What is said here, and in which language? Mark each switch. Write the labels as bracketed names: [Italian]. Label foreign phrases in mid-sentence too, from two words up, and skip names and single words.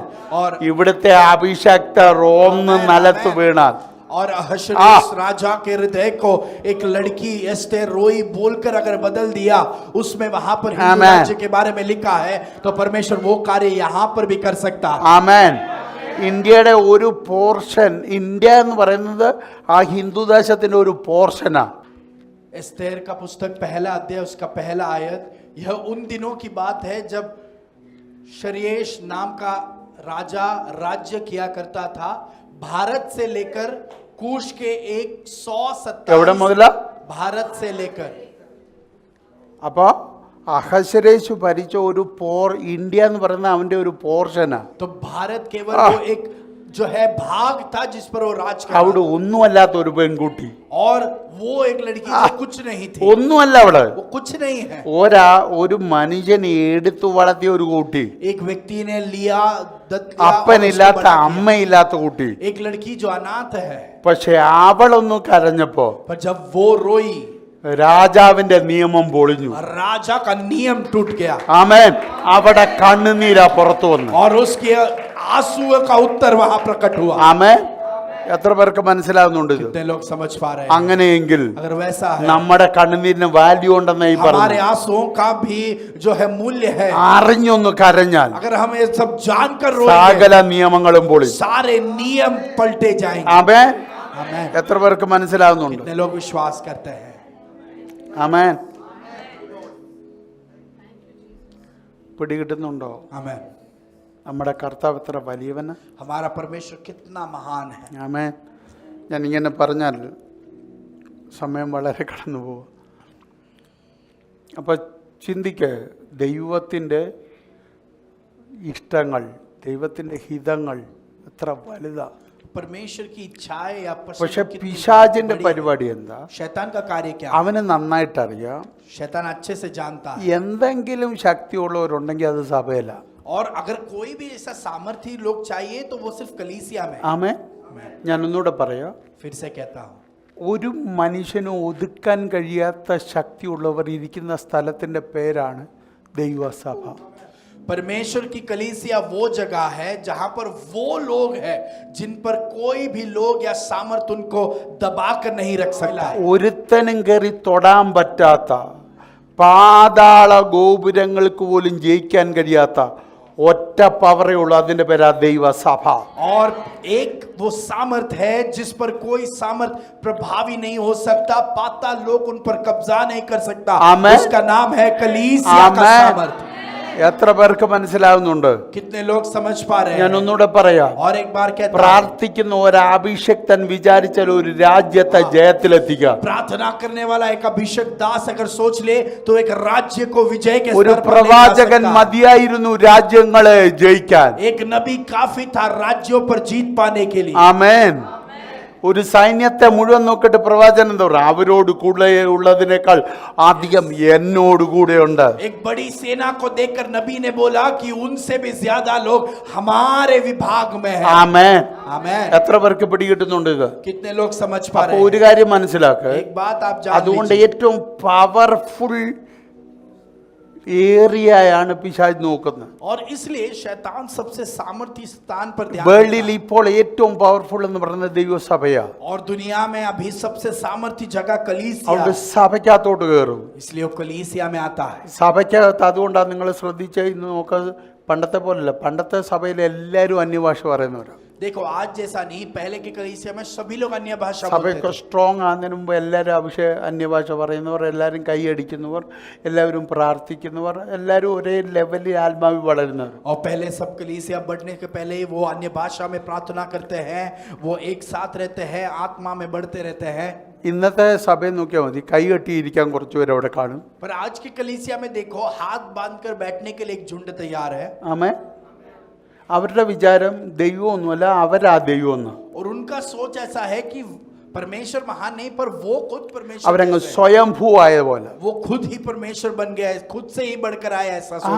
[Malayalam] ഇവിടുത്തെ അഭിഷക്തർ ഒന്ന് നിലത്ത് വീണാൽ, [Hindi] और अहश्वेरोश राजा के हृदय को एक लड़की एस्तेर रोई बोलकर अगर बदल दिया, उसमें वहां पर हिंदू राज्य के बारे में लिखा है, तो परमेश्वर वो कार्य यहाँ पर भी कर सकता है. [Malayalam] ആമേൻ. ഇന്ത്യയുടെ ഒരു പോർഷൻ, ഇന്ത്യ എന്ന് പറയുന്നത് ആ ഹിന്ദു ദേശത്തിന്റെ ഒരു പോർഷനാ. [Hindi] एस्तेर का पुस्तक पहला अध्याय उसका पहला आयत, यह उन दिनों की बात है जब शर्येश नाम का राजा राज्य किया करता था, भारत से लेकर कूश के 127 भारत से लेकर. [Malayalam] അപ്പൊ അഹശ്വേരോശ് ഭരിച്ച ഒരു ഇന്ത്യ എന്ന് പറയുന്ന അവന്റെ ഒരു പോർഷനാ. [Hindi] तो भारत केवल वो एक जो है भाग था जिस पर वो राज कर [Malayalam] അവിടെ ഒന്നുമല്ലാത്ത ഒരു പെൺകുട്ടി, [Hindi] और वो एक लड़की जो कुछ नहीं थी, [Malayalam] ഒന്നുമല്ല അവിടെ. [Hindi] वो कुछ नहीं है. [Malayalam] ഒരു മനുഷ്യനെ എടുത്തു വളർത്തിയ ഒരു കുട്ടി, [Hindi] एक व्यक्ति ने लिया दत्त लिया, [Malayalam] അപ്പനില്ലാത്ത അമ്മയില്ലാത്ത കുട്ടി. [Hindi] एक लड़की जो अनाथ है. [Malayalam] പക്ഷെ അവളൊന്ന് കരഞ്ഞപ്പോ [Hindi] पर जब वो रोई, [Malayalam] രാജാവിന്റെ നിയമം പൊളിഞ്ഞു. [Hindi] राजा का नियम टूट गया. [Malayalam] ആമേൻ. അവിടെ കണ്ണുനീരാ പുറത്തു വന്നു. [Hindi] और उसके आंसू का उत्तर वहां प्रकट हुआ. [Malayalam] ആമേൻ. എത്ര പേർക്ക് മനസ്സിലാവുന്നുണ്ട് ഇത്? [Hindi] कितने लोग समझ पा रहे हैं? [Malayalam] അങ്ങനെയെങ്കിൽ [Hindi] अगर वैसा है, [Malayalam] നമ്മുടെ കണ്ണുനീരിന് വാല്യൂ ഉണ്ടെന്ന് ഈ [Hindi] हमारे [Malayalam] പറഞ്ഞു. [Hindi] आंसुओं का भी जो है मूल्य है. [Malayalam] അറിഞ്ഞൊന്ന് കരഞ്ഞാൽ [Hindi] अगर हम ये सब जानकर [Malayalam] സകല [Hindi] रोएंगे, [Malayalam] നിയമങ്ങളും പൊളി. [Hindi] सारे नियम पलटे जाएंगे. [Malayalam] ആമേൻ. [Hindi] आमेन. [Malayalam] എത്ര പേർക്ക് മനസ്സിലാവുന്നുണ്ട്? [Hindi] कितने लोग विश्वास करते हैं? [Malayalam] ആമേൻ. പിടികിട്ടുന്നുണ്ടോ? [Hindi] आमेन. [Malayalam] നമ്മുടെ കർത്താവ് എത്ര വലിയവന്. [Hindi] हमारा परमेश्वर कितना महान है. [Malayalam] ആമേൻ. ഞാൻ ഇങ്ങനെ പറഞ്ഞാൽ സമയം വളരെ കടന്നു പോകും. അപ്പോൾ ചിന്തിക്ക്, ദൈവത്തിൻ്റെ ഇഷ്ടങ്ങൾ, ദൈവത്തിൻ്റെ ഹിതങ്ങൾ എത്ര വലുതാ. [Hindi] परमेश्वर की इच्छाएं या [Malayalam] പക്ഷെ [Hindi] पसंद कितनी [Malayalam] പിശാചിന്റെ [Hindi] बड़ी है. [Malayalam] പരിപാടി എന്താ? [Hindi] शैतान का कार्य क्या है? [Malayalam] അവന് നന്നായിട്ടറിയാം [Hindi] शैतान अच्छे से जानता है. [Malayalam] എന്തെങ്കിലും ശക്തിയുള്ളവരുണ്ടെങ്കിൽ അത് സഭയില. [Hindi] और अगर कोई भी ऐसा सामर्थ्य लोग चाहिए तो वो सिर्फ कलीसिया में. [Malayalam] ആമേൻ. ഞാൻ ഒന്നുകൂടെ പറയാം. [Hindi] फिर से कहता हूँ, [Malayalam] ഒരു മനുഷ്യന് ഒതുക്കാൻ കഴിയാത്ത ശക്തിയുള്ളവർ ഇരിക്കുന്ന സ്ഥലത്തിൻ്റെ പേരാണ് ദൈവസഭ. [Hindi] परमेश्वर की कलीसिया वो जगह है जहां पर वो लोग हैं जिन पर कोई भी लोग या सामर्थ उनको दबा कर नहीं रख सकता. [Malayalam] ഒരുത്തനും കയറി തൊടാൻ പറ്റാത്ത, പാതാള ഗോപുരങ്ങൾക്ക് പോലും ജയിക്കാൻ കഴിയാത്ത ഒറ്റ പവറേ ഉള്ളൂ. അതിന്റെ പേരാ ദൈവസഭ. [Hindi] और एक वो सामर्थ है जिस पर कोई सामर्थ प्रभावी नहीं हो सकता, पाताल लोक उन पर कब्जा नहीं कर सकता. आमेन. उसका नाम है कलीसिया का आमेन. सामर्थ. [Malayalam] എത്ര പേർക്ക് മനസ്സിലാവുന്നുണ്ട്? [Hindi] कितने लोग समझ पा रहे [Malayalam] ഞാൻ [Hindi] हैं? [Malayalam] ഒന്നുകൂടെ പറയാം. [Hindi] और एक बार कहता हूं, [Malayalam] പ്രാർത്ഥിക്കുന്ന ഒരു അഭിഷക്തൻ വിചാരിച്ചാൽ ഒരു രാജ്യത്തെ ജയത്തിലെത്തിക്കാം. [Hindi] प्रार्थना करने वाला एक अभिषेक दास अगर सोच ले तो एक राज्य को विजय के [Malayalam] ഒരു [Hindi] स्तर पर ले जा [Malayalam] പ്രവാചകൻ [Hindi] सकता है. [Malayalam] മതിയായിരുന്നു രാജ്യങ്ങളെ ജയിക്കാൻ. [Hindi] एक नबी काफी था राज्यों पर जीत पाने के लिए. [Malayalam] ആമേൻ. ഒരു സൈന്യത്തെ മുഴുവൻ നോക്കിയിട്ട് പ്രവാചകൻ എന്താ പറയുക? അവരോട് കൂടെ ഉള്ളതിനേക്കാൾ അധികം എന്നോട് കൂടെ ഉണ്ട്. [Hindi] एक बड़ी सेना को देखकर नबी ने बोला कि उनसे भी ज्यादा लोग हमारे विभाग में हैं। [Malayalam] ആമേൻ. [Hindi] आमेन। [Malayalam] എത്ര പേർക്ക് പിടികിട്ടുന്നുണ്ട് ഇത്? [Hindi] कितने लोग समझ पा [Malayalam] അപ്പൊ [Hindi] रहे [Malayalam] ഒരു [Hindi] हैं? [Malayalam] കാര്യം മനസ്സിലാക്കുക, [Hindi] एक बात आप जान [Malayalam] അതുകൊണ്ട് [Hindi] लीजिए, [Malayalam] ഏറ്റവും പവർഫുൾ ഏരിയയാണ് പിശാച് നോക്കുന്നത്. [Hindi] और इसलिए शैतान सबसे सामर्थ्य स्थान पर ध्यान [Malayalam] വേൾഡിൽ [Hindi] देता है। [Malayalam] ഇപ്പോൾ ഏറ്റവും പവർഫുൾ എന്ന് പറയുന്നത് ദൈവസഭയാണ്. [Hindi] और दुनिया में अभी सबसे सामर्थ्य जगह कलीसिया [Malayalam] അതുകൊണ്ട് [Hindi] है। [Malayalam] സഭയ്ക്കകത്തോട്ട് കയറും. [Hindi] इसलिए वो कलीसिया में आता है। [Malayalam] സഭയ്ക്കകത്ത് അതുകൊണ്ടാണ് നിങ്ങൾ ശ്രദ്ധിച്ച ഇന്ന് നോക്ക, പണ്ടത്തെ പോലല്ല. പണ്ടത്തെ സഭയിൽ എല്ലാവരും അന്യഭാഷ പറയുന്നവരാണ്. [Hindi] देखो आज जैसा नहीं, पहले की कलीसिया में सभी लोग अन्य भाषा बोलते [Malayalam] സഭയൊക്കെ [Hindi] थे। [Malayalam] സ്ട്രോങ് ആകുന്നതിന് മുമ്പ് എല്ലാവരും അന്യഭാഷ പറയുന്നവർ, എല്ലാവരും കൈയടിക്കുന്നവർ, എല്ലാവരും പ്രാർത്ഥിക്കുന്നവർ, എല്ലാവരും ഒരേ ലെവലിൽ ആത്മാവിൽ വളരുന്നവർ. [Hindi] और पहले सब कलीसिया बढ़ने के पहले ही वो अन्य भाषा में प्रार्थना करते हैं, वो एक साथ रहते हैं, आत्मा में बढ़ते रहते हैं। [Malayalam] ഇന്നത്തെ സഭയെ നോക്കിയാൽ മതി, കൈ കെട്ടിയിരിക്കാൻ കുറച്ച് പേര് അവിടെ കാണും. [Hindi] पर आज की कलीसिया में देखो, हाथ बांधकर बैठने के लिए एक झुंड तैयार है। [Malayalam] ആമേ. അവരുടെ വിചാരം ദൈവമൊന്നുമല്ല, അവരാ ദൈവമൊന്നും. [Hindi] और उनका सोच ऐसा है कि परमेश्वर महान नहीं, पर वो खुद परमेश्वर [Malayalam] അവരങ്ങ് [Hindi] है। [Malayalam] സ്വയംഭൂ ആയ പോലെ. [Hindi] वो खुद ही परमेश्वर बन गया है, खुद से ही बढ़कर आया, ऐसा सोचते